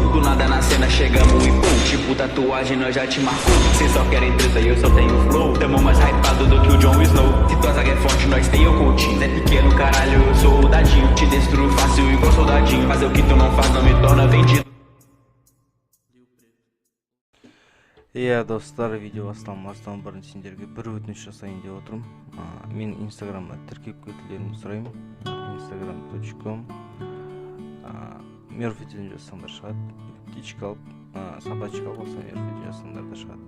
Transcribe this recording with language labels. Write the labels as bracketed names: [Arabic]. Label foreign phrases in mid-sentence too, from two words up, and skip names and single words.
[Portuguese] nada na cena, chegamos e pum. Tipo tatuagem, nós já te marcou. Cês só querem treta e eu só tenho flow. Tamo mais hypado do que o Jon Snow. Se tua zaga é forte, nós tem o coaching. É pequeno, caralho, eu sou o dadinho. Te destruo fácil igual soldadinho. Fazer o que tu não faz não me torna vendido. [Kazakh] Иә достар, видео бастамастан бұрын сендерге бір өтініш жасайын деп отырмын. Мен инстаграмға тіркеп кетулеріңді сұраймын. instagram.com Мерфиден жазсаңдар шығады. Птичка алып, собачка болса Мерфиден жазсаңдар да шығады.